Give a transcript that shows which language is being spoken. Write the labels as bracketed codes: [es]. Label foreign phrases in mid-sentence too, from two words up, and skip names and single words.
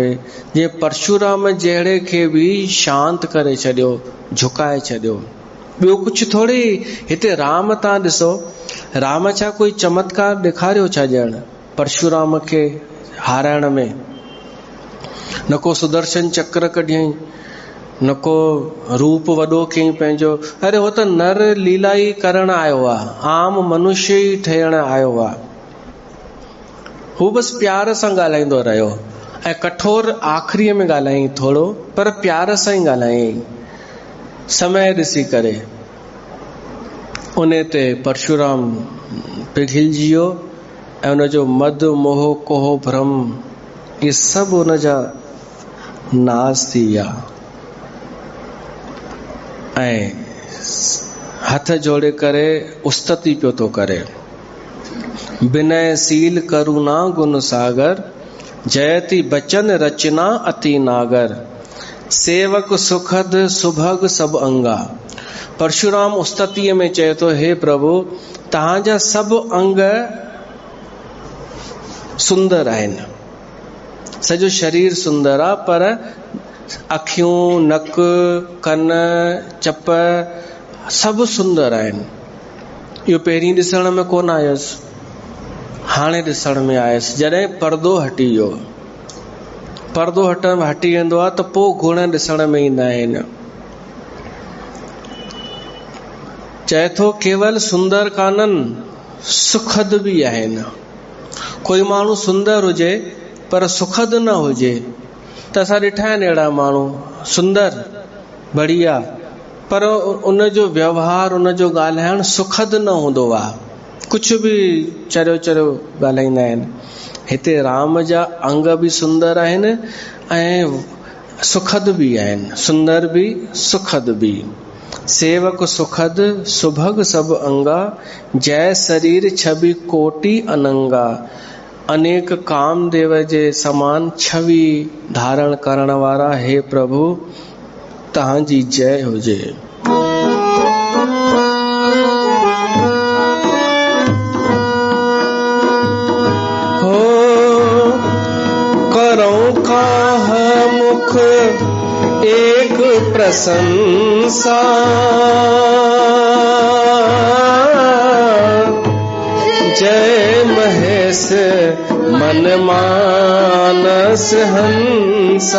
[sd] जीअं परशुराम जहिड़े खे बि शांत करे छॾियो, झुकाए छॾियो। ॿियो कुझु थोरी। हिते राम तव्हां ॾिसो, राम छा कोई चमत्कार ॾेखारियो छा ॼण परशुराम खे हाराइण में? न को सुदर्शन चक्र कढियईं, न को रूप वॾो कयईं पंहिंजो। अरे हो त नर लीला ई करण आयो आहे, आम मनुष्य ई ठहण आयो आहे। हू बसि प्यार सां ॻाल्हाईंदो रहियो ऐं कठोर आख़िरीअ में ॻाल्हायईं थोरो, पर प्यार सां ई ॻाल्हायईं, समय ॾिसी करे। उन ते परशुराम पिघलजी वियो ऐं उनजो मद मोह कोह भ्रम इहे सभु उनजा नाश थी विया। ऐं हथ जोड़े करे उस्तति पियो थो करे, [awa] विनयशील करुणा गुण सागर, जयति बचन रचना अति नागर, सेवक सुखद सुभग सब अंगा। [sd] परशुराम उस्ततीअ में चए थो, हे प्रभु तव्हांजा सभु अंग सुंदर आहिनि, सॼो शरीर सुंदर आहे, पर अखियूं, नक, कन, चप सभु सुंदर आहिनि। इहो पहिरीं ॾिसण में कोन आयुसि, हाणे ॾिसण में आयुसि। जॾहिं पर्दो हटी वियो, पर्दो हटी वेंदो आहे त पोइ गुण ॾिसण में ईंदा आहिनि। चए थो केवल सुंदर काननि, सुखद बि आहिनि। कोई माण्हू सुंदर हुजे पर सुखद न हुजे त असां ॾिठा आहिनि अहिड़ा माण्हू सुंदर बढ़िया पर उनजो व्यवहार उनजो ॻाल्हाइण सुखद न हूंदो आहे, कुझु बि चरियो चरियो ॻाल्हाईंदा आहिनि। हिते राम जा अंग बि सुंदर आहिनि ऐं सुखद भी आहिनि, सुंदर भी सुखद भी। [awa] सेवक सुखद सुभग सब अंगा, जय शरीर छवि कोटि अनंगा। [sd] अनेक कामदेव जे समान छवि धारण करण वारा हे प्रभु तहांजी जय हुजे। [awa] हो करऊं काह मुख एक प्रशंसा, जय महेश मन मानस हंसा।